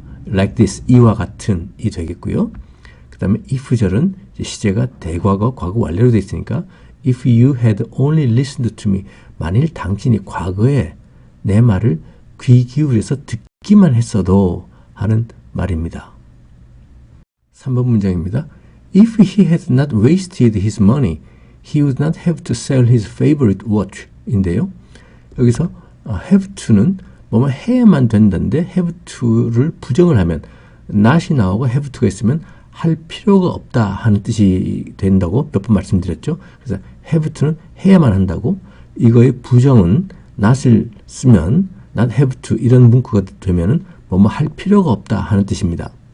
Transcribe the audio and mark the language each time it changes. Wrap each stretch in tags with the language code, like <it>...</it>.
<en>like this,</en> <ko>이와 같은 이 되겠고요. 그 다음에 if 절은 시제가 대과거, 과거 완료로 되어 있으니까</ko> <en>if you had only listened to me,</en> <ko>만일 당신이 과거에 내 말을 귀 기울여서 듣기만 했어도 하는 말입니다. 3번 문장입니다.</ko> <en>If he had not wasted his money, he would not have to sell his favorite watch</en> <ko>인데요. 여기서 have to는 뭐뭐 해야만 된다는데 have to를 부정을 하면 not이 나오고 have to가 있으면 할 필요가 없다 하는 뜻이 된다고 몇 번 말씀드렸죠. 그래서 have to는 해야만 한다고, 이거의 부정은 not을 쓰면 not have to 이런 문구가 되면은 뭐뭐 할 필요가 없다 하는 뜻입니다.</ko>